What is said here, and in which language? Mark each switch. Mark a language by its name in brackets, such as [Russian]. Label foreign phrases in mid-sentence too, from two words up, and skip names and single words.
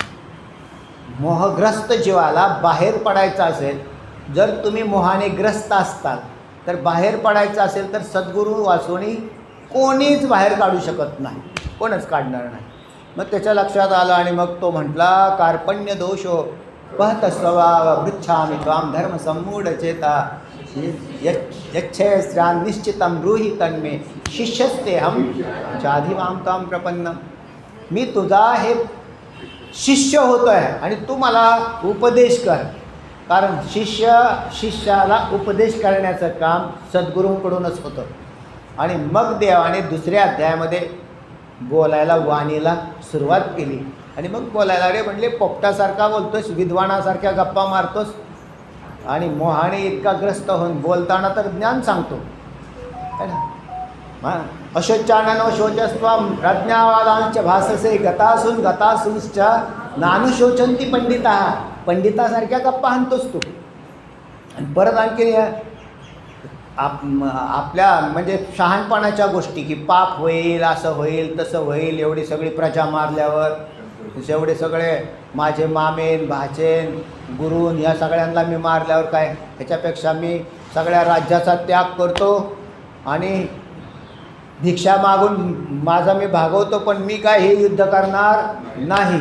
[Marathi] मोहग्रस्त जीवाला बाहेर पडायचं असेल, जर तुम्ही मोहाने ग्रस्त असताल तर बाहेर पडायचं असेल तर सद्गुरू वाचून कोणीच बाहेर काढू शकत नाही, कोणच काढणार नाही. मग त्याच्या लक्षात आलं आणि मग तो म्हटला [Sanskrit] कार्पण्य दोषो पहत स्वभाव पृच्छामि त्वाम धर्म सम्मूढ चेता यच्छ्रेयान् निश्चितं ब्रूहि तन्मे शिष्यस्ते हम चाधी माम ताम प्रपन्नम. [Marathi] मी तुझा हे शिष्य होतो आहे आणि तू मला उपदेश कर. कारण शिष्याला उपदेश करण्याचं काम सद्गुरूंकडूनच होतं. आणि मग देवाने दुसऱ्या अध्यायामध्ये बोलायला वाणीला सुरुवात केली. आणि मग बोलायला रे म्हणले पोपटासारखा बोलतोस, विद्वानासारख्या गप्पा मारतोस आणि मोहाने इतका ग्रस्त होऊन बोलताना तर ज्ञान सांगतो है ना. [Sanskrit] हां अशोचाननो शोचस्त्वं प्रज्ञावादांच भाससे गतासूंश्च नानुशोचंती पंडिता. [Marathi] पंडितासारख्या गप्पा हाणतोस तू. आणि परत आणखी आपल्या म्हणजे शहाणपणाच्या गोष्टी की पाप होईल, असं होईल, तसं होईल, एवढी सगळी प्रजा मारल्यावर, एवढे सगळे माझे मामेन भाचेन गुरून ह्या सगळ्यांना मी मारल्यावर काय, ह्याच्यापेक्षा मी सगळ्या राज्याचा त्याग करतो आणि भिक्षा मागून माझा मी भागवतो, पण मी काय हे युद्ध करणार नाही.